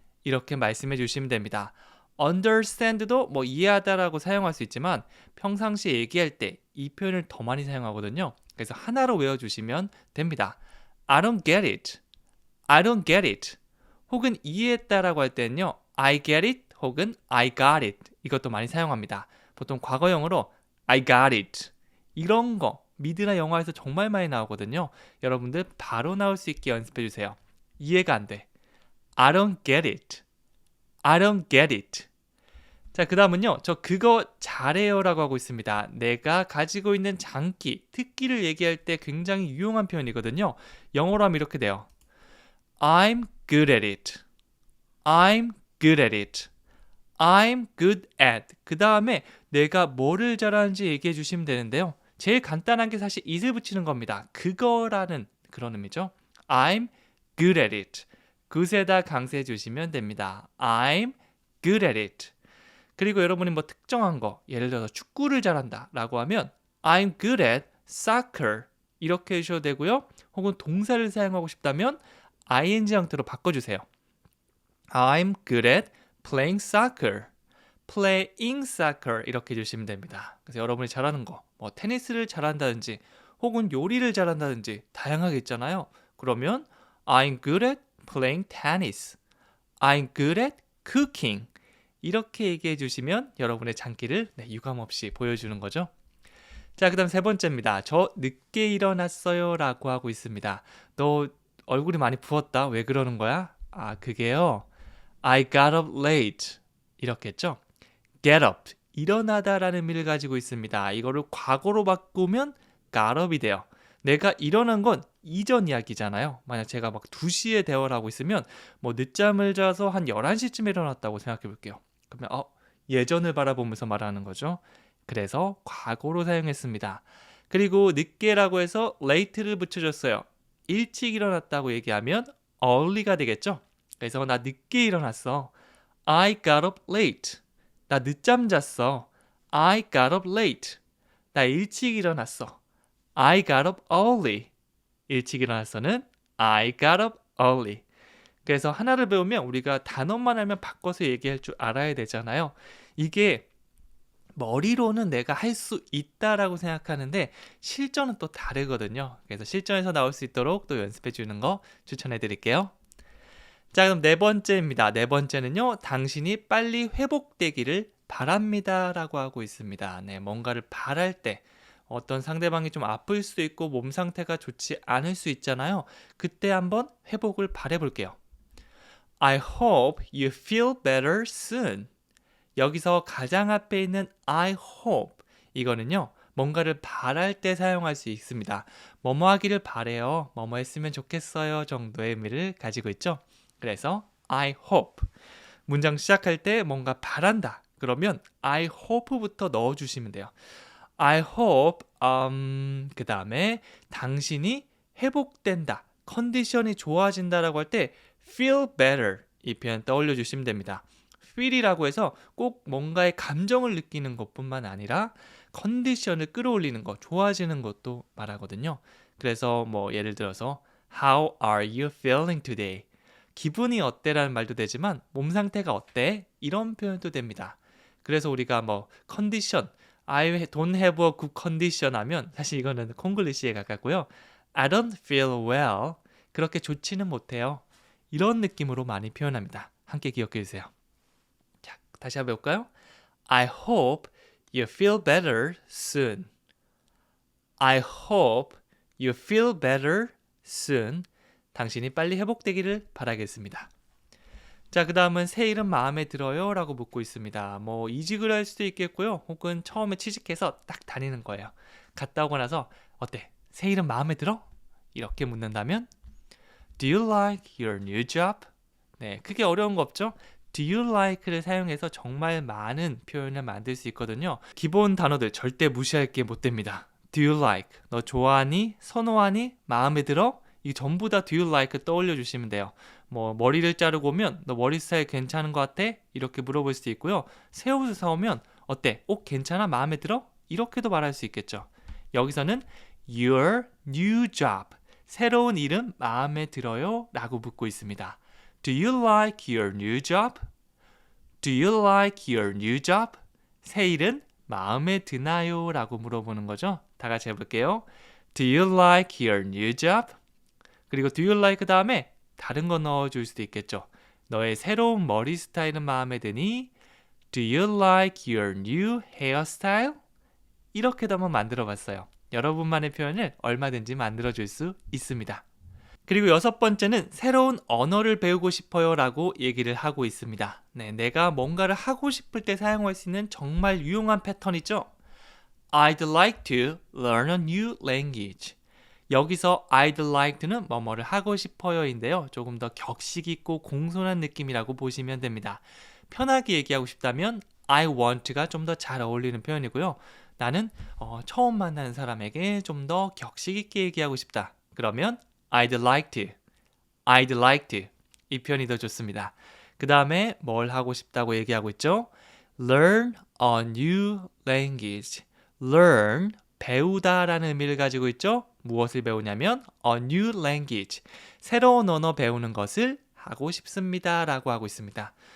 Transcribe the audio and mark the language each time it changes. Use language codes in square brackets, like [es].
[ko] 이렇게 말씀해 주시면 됩니다. understand도 뭐 이해하다라고 사용할 수 있지만 평상시에 얘기할 때 이 표현을 더 많이 사용하거든요. 그래서 하나로 외워주시면 됩니다. [en] I don't get it. I don't get it. [ko] 혹은 이해했다라고 할 때는요. [en] I get it [ko] 혹은 [en] I got it. [ko] 이것도 많이 사용합니다. 보통 과거형으로 [en] I got it. [ko] 이런 거 미드나 영화에서 정말 많이 나오거든요. 여러분들 바로 나올 수 있게 연습해 주세요. 이해가 안 돼. [en] I don't get it. I don't get it. [ko] 자, 그 다음은요. 저 그거 잘해요 라고 하고 있습니다. 내가 가지고 있는 장기, 특기를 얘기할 때 굉장히 유용한 표현이거든요. 영어로 하면 이렇게 돼요. [en] I'm good at it. I'm good at it. I'm good at. [ko] 그 다음에 내가 뭐를 잘하는지 얘기해 주시면 되는데요. 제일 간단한 게 사실 it을 붙이는 겁니다. 그거라는 그런 의미죠. [en] I'm good at it. [ko] good에다 강세해 주시면 됩니다. [en] I'm good at it. [ko] 그리고 여러분이 뭐 특정한 거, 예를 들어서 축구를 잘한다 라고 하면 [en] I'm good at soccer [ko] 이렇게 해주셔도 되고요. 혹은 동사를 사용하고 싶다면 ing 형태로 바꿔주세요. [en] I'm good at playing soccer. playing soccer [ko] 이렇게 해주시면 됩니다. 그래서 여러분이 잘하는 거, 뭐 테니스를 잘한다든지 혹은 요리를 잘한다든지 다양하게 있잖아요. 그러면 [en] I'm good at playing tennis. I'm good at cooking. [ko] 이렇게 얘기해 주시면 여러분의 장기를 유감없이 보여주는 거죠. 자, 그 다음 세 번째입니다. 저 늦게 일어났어요 라고 하고 있습니다. 너 얼굴이 많이 부었다. 왜 그러는 거야? 아, 그게요. [en] I got up late. [ko] 이렇게 했죠. [en] get up. [ko] 일어나다라는 의미를 가지고 있습니다. 이거를 과거로 바꾸면 got up이 돼요. 내가 일어난 건 이전 이야기잖아요. 만약 제가 막 2시에 대화를 하고 있으면 뭐 늦잠을 자서 한 11시쯤에 일어났다고 생각해 볼게요. 그러면 예전을 바라보면서 말하는 거죠. 그래서 과거로 사용했습니다. 그리고 늦게라고 해서 late를 붙여줬어요. 일찍 일어났다고 얘기하면 early가 되겠죠. 그래서 나 늦게 일어났어. [en] I got up late. [ko] 나 늦잠 잤어. [en] I got up late. [ko] 나 일찍 일어났어. [en] I got up early. [ko] 일찍 일어났어는 [en] I got up early. [ko] 그래서 하나를 배우면 우리가 단어만 알면 바꿔서 얘기할 줄 알아야 되잖아요. 이게 머리로는 내가 할 수 있다라고 생각하는데 실전은 또 다르거든요. 그래서 실전에서 나올 수 있도록 또 연습해 주는 거 추천해 드릴게요. 자, 그럼 네 번째입니다. 네 번째는요. 당신이 빨리 회복되기를 바랍니다 라고 하고 있습니다. 네, 뭔가를 바랄 때 어떤 상대방이 좀 아플 수도 있고 몸 상태가 좋지 않을 수 있잖아요. 그때 한번 회복을 바래 볼게요. [en] I hope you feel better soon. [ko] 여기서 가장 앞에 있는 I hope 이거는요. 뭔가를 바랄 때 사용할 수 있습니다. 뭐뭐 하기를 바래요. 뭐뭐 했으면 좋겠어요 정도의 의미를 가지고 있죠. 그래서 [en] I hope [ko] 문장 시작할 때 뭔가 바란다. 그러면 [en] I hope [ko] 부터 넣어주시면 돼요. I hope 그 다음에 당신이 회복된다. 컨디션이 좋아진다라고 할 때 feel better 이 표현 떠올려 주시면 됩니다. feel이라고 해서 꼭 뭔가의 감정을 느끼는 것뿐만 아니라 컨디션을 끌어올리는 것, 좋아지는 것도 말하거든요. 그래서 뭐 예를 들어서 [en] How are you feeling today? [ko] 기분이 어때라는 말도 되지만 몸 상태가 어때? 이런 표현도 됩니다. 그래서 우리가 뭐 컨디션, [en] I don't have a good condition [ko] 하면 사실 이거는 콩글리시에 가깝고요. [en] I don't feel well. [ko] 그렇게 좋지는 못해요. 이런 느낌으로 많이 표현합니다. 함께 기억해 주세요. 자, 다시 한번 해볼까요? [en] I hope you feel better soon. I hope you feel better soon. [ko] 당신이 빨리 회복되기를 바라겠습니다. 자, 그 다음은 새 이름 마음에 들어요? 라고 묻고 있습니다. 뭐 이직을 할 수도 있겠고요. 혹은 처음에 취직해서 딱 다니는 거예요. 갔다 오고 나서 어때? 새 이름 마음에 들어? 이렇게 묻는다면 [en] Do you like your new job? [ko] 네, 크게 어려운 거 없죠? [en] Do you like [ko] 를 사용해서 정말 많은 표현을 만들 수 있거든요. 기본 단어들 절대 무시할 게 못 됩니다. [en] Do you like? [ko] 너 좋아하니? 선호하니? 마음에 들어? 이 전부 다 [en] do you like [ko] 떠올려 주시면 돼요. 뭐 머리를 자르고 오면 너 머리 스타일 괜찮은 것 같아? 이렇게 물어볼 수도 있고요. 새 옷을 사오면 어때? 옷 괜찮아? 마음에 들어? 이렇게도 말할 수 있겠죠. 여기서는 [en] your new job, [ko] 새로운 이름 마음에 들어요? 라고 묻고 있습니다. [en] Do you like your new job? Do you like your new job? [ko] 새 일은 마음에 드나요? 라고 물어보는 거죠. 다 같이 해볼게요. [en] Do you like your new job? [ko] 그리고 [en] do you like [ko] 다음에 다른 거 넣어줄 수도 있겠죠. 너의 새로운 머리 스타일은 마음에 드니? [en] Do you like your new hairstyle? [ko] 이렇게도 한번 만들어 봤어요. 여러분만의 표현을 얼마든지 만들어줄 수 있습니다. 그리고 6번째는 새로운 언어를 배우고 싶어요 라고 얘기를 하고 있습니다. 네, 내가 뭔가를 하고 싶을 때 사용할 수 있는 정말 유용한 패턴이죠. [en] I'd like to learn a new language. [ko] 여기서 I'd like to는 뭐뭐를 하고 싶어요인데요. 조금 더 격식 있고 공손한 느낌이라고 보시면 됩니다. 편하게 얘기하고 싶다면 I want가 좀 더 잘 어울리는 표현이고요. 나는 처음 만나는 사람에게 좀 더 격식 있게 얘기하고 싶다. 그러면 [en] I'd like to, I'd like to [ko] 이 표현이 더 좋습니다. 그 다음에 뭘 하고 싶다고 얘기하고 있죠? [en] Learn a new language. [ko] Learn, 배우다라는 의미를 가지고 있죠? 무엇을 배우냐면 [en] a new language, [ko] 새로운 언어 배우는 것을 하고 싶습니다 라고 하고 있습니다.